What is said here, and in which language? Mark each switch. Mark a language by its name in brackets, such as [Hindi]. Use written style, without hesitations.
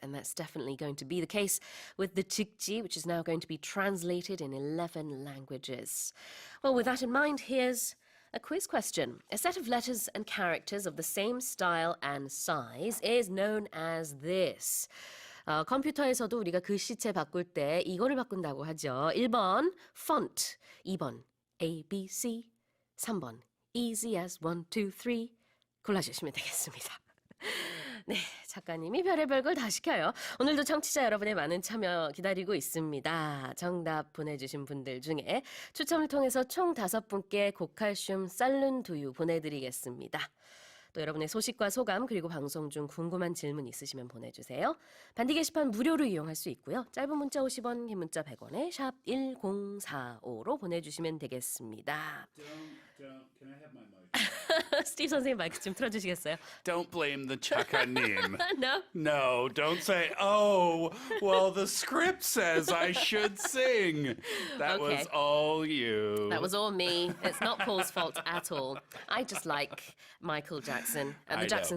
[English] And that's definitely going to be the case with the 직지, which is now going to be translated in 11 languages. Well, with that in mind, here's a quiz question. A set of letters and characters of the same style and size is known as this. [Korean] 컴퓨터에서도 우리가 글씨체 바꿀 때 이거를 바꾼다고 하죠. 1번 font, 2번 A, B, C, 3번 [English] easy as 1, 2, 3 [Korean] 골라주시면 되겠습니다. 네, 작가님이 별의별 걸 다 시켜요. 오늘도 청취자 여러분의 많은 참여 기다리고 있습니다. 정답 보내주신 분들 중에 추첨을 통해서 총 5분께 고칼슘 쌀룬 두유 보내드리겠습니다. 또 여러분의 소식과 소감 그리고 방송 중 궁금한 질문 있으시면 보내주세요. 반디 게시판 무료로 이용할 수 있고요. 짧은 문자 50원, 긴 문자 100원에 샵 1045로 보내주시면 되겠습니다. [English] Can I have my mic? [Korean] 스티브 선생님 마이크 좀 틀어주시겠어요? [English] Don't blame the 작가님. No? No, don't say, oh, well, the script says I should sing. That Okay. was all you. That was all me. It's not Paul's fault at all. I just like Michael Jackson and I the Jackson